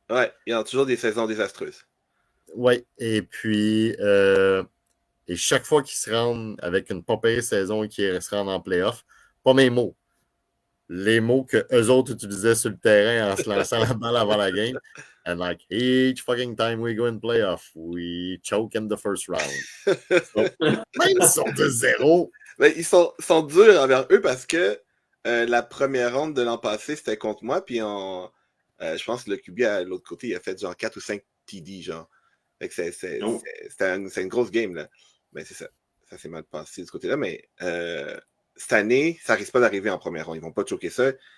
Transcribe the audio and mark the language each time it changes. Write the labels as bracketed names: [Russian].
[French] Ouais, il y a toujours des saisons désastreuses. Oui, et puis et chaque fois qu'ils se rendent avec une pas pire saison et qu'ils se rendent en playoff, pas mes mots. Les mots que eux autres utilisaient sur le terrain en se lançant la balle avant la game. [English] And like, each fucking time we go in playoff, we choke in the first round. [French] So, même s'ils sont de 0. Mais ils sont durs envers eux parce que la première ronde de l'an passé, c'était contre moi. Puis je pense que le QB à l'autre côté, il a fait genre 4 ou 5 TD, genre. Fait que c'est une grosse game, là. Mais c'est ça. Ça s'est mal passé de ce côté-là. Mais cette année, ça risque pas d'arriver en première ronde. Ils vont pas choquer ça.